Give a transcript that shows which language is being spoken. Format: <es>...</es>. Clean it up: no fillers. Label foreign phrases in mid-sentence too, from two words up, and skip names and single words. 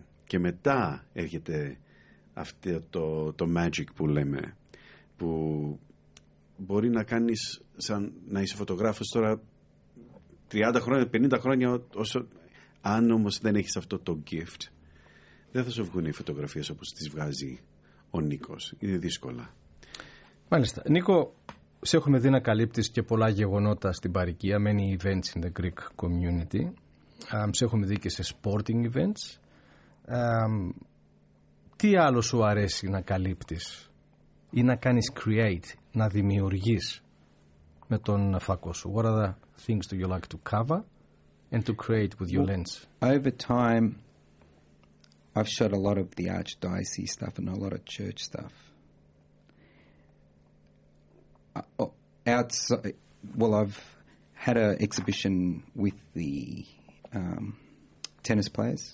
<el>Και μετά έρχεται αυτό το magic που λέμε, που μπορεί να κάνεις σαν να είσαι φωτογράφος τώρα 30 χρόνια, 50 χρόνια, όσο... Αν όμως δεν έχεις αυτό το gift, δεν θα σου βγουν οι φωτογραφίες όπως τις βγάζει ο Νίκος. Είναι δύσκολα. Μάλιστα. Νίκο, σε έχουμε δει να καλύπτεις και πολλά γεγονότα στην παροικία,</el> <en>many events in the Greek community.</en> <el>Σε έχουμε δει και σε</el> <en>sporting events.</en> <el>Τι άλλο σου αρέσει να καλύπτεις ή να κάνεις create, να δημιουργείς με τον φακό σου?</el> <en>What are the things do you like to cover and to create with your lens? Over time, I've shot a lot of the archdiocese stuff and a lot of church stuff. Outside, well, I've had an exhibition with the tennis players.</en>